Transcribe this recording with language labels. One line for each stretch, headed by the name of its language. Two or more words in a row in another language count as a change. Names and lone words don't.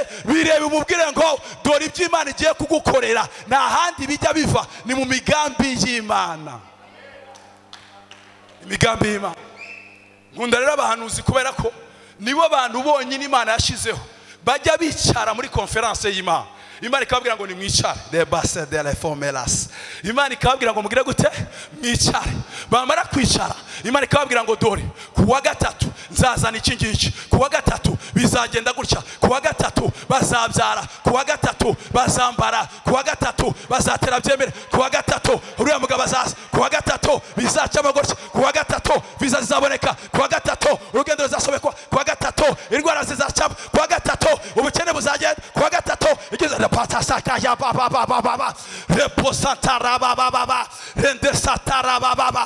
Kinyarwanda: Birebe umubwire ngo dore ibyo Imana igiye kugukorera, nta handi bijya biva, ni mu migambi y'Imana. Imigambi y'Imana. Nkunda rero abahanuzi kubera ko nibo abantu bonyine Imana yashizeho bajya bicara muri conference y'Imana. Imana ikababwira ngo nimwicare, de base de la formelas. Imana ikababwira ngo mugire gute, mwicare. Bamara kwicara Imana ikababwira ngo dore kuwa gatatu nzazana iki ngiki, kuwa gatatu bizagenda gutya, kuwa gatatu bazabyara, kuwa gatatu bazambara, kuwa gatatu bazatera byemere, kuwa gatatu uriya mugabo azaza, kuwa gatatu bizaca amagoryi, kuwa gatatu bizazaboneka, kuwa gatatu urugendo ruzasobekwa, kuwa gatatu indwara zizacamo, kuwa gatatu ubukene buzagenda, kuwa gatatu igeze na patasaka ya baba reposatara baba rende satara baba.